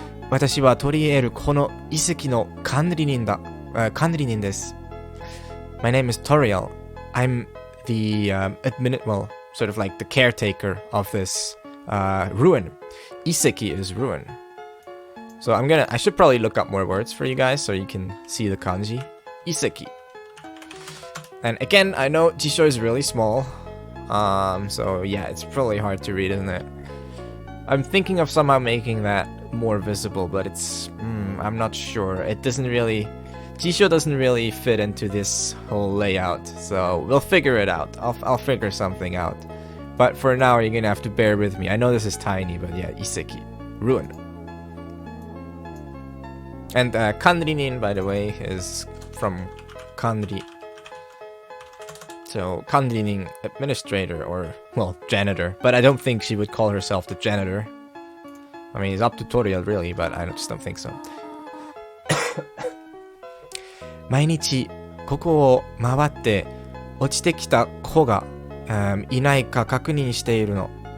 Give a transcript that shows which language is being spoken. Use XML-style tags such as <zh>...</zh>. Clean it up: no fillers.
<ja>私は取り得るこの遺跡の管理人です.</ja> <en>My name is Toriel. I'm the sort of like the caretaker of this ruin. 遺跡 is ruin. So I should probably look up more words for you guys so you can see the kanji.</en> <ja>遺跡.</ja> <en>And again, I know Jisho is really small. So yeah, it's probably hard to read, isn't it? I'm thinking of somehow making that more visible, but it's... I'm not sure. It doesn't really... Jisho doesn't really fit into this whole layout, so we'll figure it out. I'll figure something out. But for now, you're gonna have to bear with me. I know this is tiny, but yeah, Iseki. Ruin. And Kanrinin, by the way, is from Kanri. So, Kanrinin administrator, or, well, janitor. But I don't think she would call herself the janitor. I mean, it's up to Toriel, really, but I just don't think so.</en> <ja>毎日、ここを回って、落ちてきた子が、いないか確認しているの。</ja>